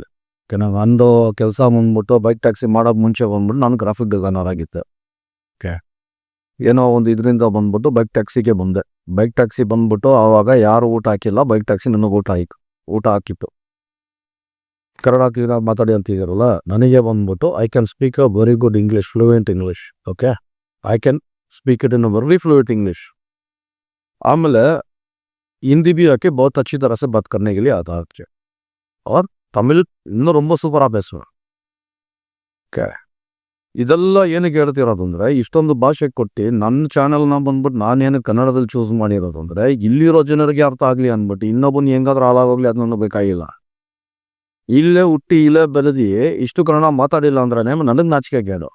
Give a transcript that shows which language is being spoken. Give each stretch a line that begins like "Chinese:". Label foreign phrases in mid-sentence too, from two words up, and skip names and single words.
Kannada: ನಂಗೆ ಅಂದು ಕೆಲಸ ಬಂದ್ಬಿಟ್ಟು ಬೈಕ್ ಟ್ಯಾಕ್ಸಿ ಮಾಡೋಕೆ ಮುಂಚೆ ಬಂದ್ಬಿಟ್ಟು ನಾನು ಗ್ರಾಫಿಕ್ ಡಿಸೈನರ್ ಆಗಿದ್ದೆ. ಏನೋ ಒಂದು ಇದರಿಂದ ಬಂದ್ಬಿಟ್ಟು ಬೈಕ್ ಟ್ಯಾಕ್ಸಿಗೆ ಬಂದೆ. ಬೈಕ್ ಟ್ಯಾಕ್ಸಿ ಬಂದ್ಬಿಟ್ಟು ಆವಾಗ ಯಾರು ಊಟ ಹಾಕಿಲ್ಲ, ಬೈಕ್ ಟ್ಯಾಕ್ಸಿ ನನಗೆ ಊಟ ಹಾಕಿತ್ತು. ಕನ್ನಡ ಕ್ಲೀನಾಗಿ ಮಾತಾಡಿ ಅಂತಿದ್ದೀರಲ್ಲ, ನನಗೆ ಬಂದ್ಬಿಟ್ಟು
English: I can speak a very good English, fluent English.
Kannada: ಓಕೆ,
English: I can speak it in a very fluent English.
Hindi: ಆಮೇಲೆ हिंदी भी आके बहुत अच्छी तरह से बात करने के लिए आता है.
Kannada: और ತಮಿಳ್ ಇನ್ನೂ ரொம்ப ಸೂಪರಾಗಿ பேசுவேன். ಓಕೆ, ಇದೆಲ್ಲ ಏನಕ್ಕೆ ಹೇಳ್ತಿರೋದು ಅಂದರೆ, ಇಷ್ಟೊಂದು ಭಾಷೆ ಕೊಟ್ಟು ನನ್ನ ಚಾನಲ್ನ ಬಂದ್ಬಿಟ್ಟು ನಾನೇನು ಕನ್ನಡದಲ್ಲಿ ಚೂಸ್ ಮಾಡಿರೋದು ಅಂದರೆ, ಇಲ್ಲಿರೋ ಜನರಿಗೆ ಅರ್ಥ ಆಗಲಿ ಅಂದ್ಬಿಟ್ಟು. ಇನ್ನೊಬ್ಬನು ಹೆಂಗಾದ್ರೂ ಹಾಳಾಗೋಗ್ಲಿ ಅದು ನನಗೆ ಬೇಕಾಗಿಲ್ಲ. ಇಲ್ಲೇ ಹುಟ್ಟಿ ಇಲ್ಲೇ ಬೆಳೆದಿ ಇಷ್ಟು ಕನ್ನಡ ಮಾತಾಡಿಲ್ಲ ಅಂದ್ರೆ ನನಗೆ ನಾಚಿಕೆ ಗೇಡು.